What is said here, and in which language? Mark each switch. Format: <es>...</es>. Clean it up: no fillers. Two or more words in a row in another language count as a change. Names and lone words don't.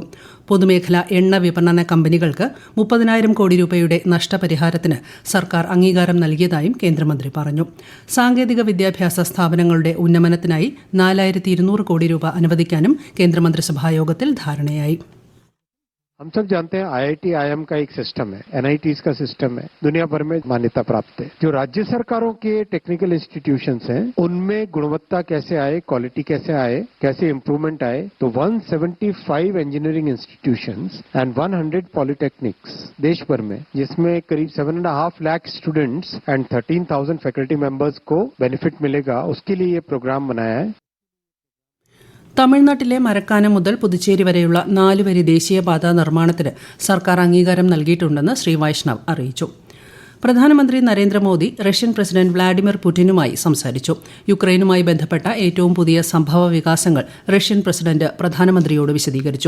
<ml>പൊതുമേഖലാ എണ്ണ വിപണന കമ്പനികൾക്ക് 30,000 കോടി രൂപയുടെ നഷ്ടപരിഹാരത്തിന് സർക്കാർ അംഗീകാരം നൽകിയതായും കേന്ദ്രമന്ത്രി പറഞ്ഞു. സാങ്കേതിക വിദ്യാഭ്യാസ സ്ഥാപനങ്ങളുടെ ഉന്നമനത്തിനായി 4200 കോടി രൂപ അനുവദിക്കാനും കേന്ദ്രമന്ത്രിസഭായോഗത്തിൽ ധാരണയായി.</ml> <hi>हम सब जानते हैं आईआईटी आईएम का एक सिस्टम है, एनआईटीज का सिस्टम है, दुनिया भर में मान्यता प्राप्त है. जो राज्य सरकारों के</hi> <en>technical institutions</en> <hi>हैं उनमें गुणवत्ता कैसे आए, क्वालिटी कैसे आए, कैसे इम्प्रूवमेंट आए, तो</hi> <en>175 engineering institutions and 100 polytechnics</en> <hi>देश भर में, जिसमें करीब 7.5 लाख</hi> <en>students and 13,000 faculty members</en> <hi>को बेनिफिट मिलेगा, उसके लिए ये प्रोग्राम बनाया है.</hi> <ml>തമിഴ്നാട്ടിലെ മരക്കാനം മുതൽ പുതുച്ചേരി വരെയുള്ള 4 വരി ദേശീയപാത നിർമ്മാണത്തിന് സർക്കാർ അംഗീകാരം നൽകിയിട്ടുണ്ടെന്ന് ശ്രീ വൈഷ്ണവ് അറിയിച്ചു. പ്രധാനമന്ത്രി നരേന്ദ്രമോദി റഷ്യൻ പ്രസിഡന്റ് വ്ളാഡിമിർ പുടിനുമായി സംസാരിച്ചു. യുക്രൈനുമായി ബന്ധപ്പെട്ട ഏറ്റവും പുതിയ സംഭവ വികാസങ്ങൾ റഷ്യൻ പ്രസിഡന്റ് പ്രധാനമന്ത്രിയോട് വിശദീകരിച്ചു.</ml>